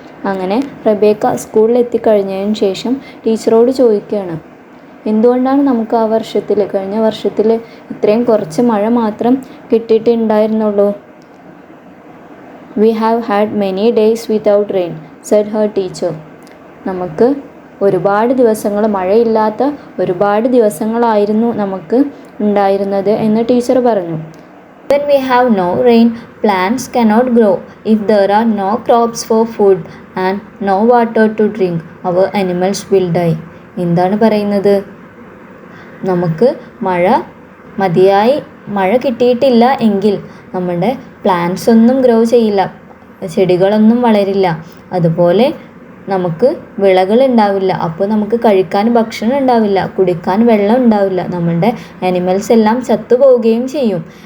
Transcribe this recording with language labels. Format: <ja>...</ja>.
<ml>അങ്ങനെ റെബേക്ക സ്കൂളിൽ എത്തിക്കഴിഞ്ഞതിന് ശേഷം ടീച്ചറോട് ചോദിക്കുകയാണ്, എന്തുകൊണ്ടാണ് നമുക്ക് കഴിഞ്ഞ വർഷത്തിൽ ഇത്രയും കുറച്ച് മഴ മാത്രം കിട്ടിയിട്ടുണ്ടായിരുന്നുള്ളൂ?</ml> <en>We have had many days without rain said her teacher.</en> <ml>നമുക്ക് ഒരുപാട് ദിവസങ്ങൾ, മഴയില്ലാത്ത ഒരുപാട് ദിവസങ്ങളായിരുന്നു നമുക്ക് ഉണ്ടായിരുന്നത് എന്ന് ടീച്ചർ പറഞ്ഞു.</ml> <en>When we have no rain, plants cannot grow. If there are no crops for food and no water to drink, our animals will die.</en> <ml>എന്താണ് പറയുന്നത്? നമുക്ക് മതിയായി മഴ കിട്ടിയിട്ടില്ല എങ്കിൽ നമ്മുടെ പ്ലാന്റ്സ് ഒന്നും ഗ്രോ ചെയ്യില്ല, ചെടികളൊന്നും വളരില്ല, അതുപോലെ നമുക്ക് വിളകൾ ഉണ്ടാവില്ല. അപ്പോൾ നമുക്ക് കഴിക്കാൻ ഭക്ഷണം ഉണ്ടാവില്ല, കുടിക്കാൻ വെള്ളം ഉണ്ടാവില്ല, നമ്മളുടെ ആനിമൽസ് എല്ലാം ചത്തുപോവുകയും ചെയ്യും.</ml>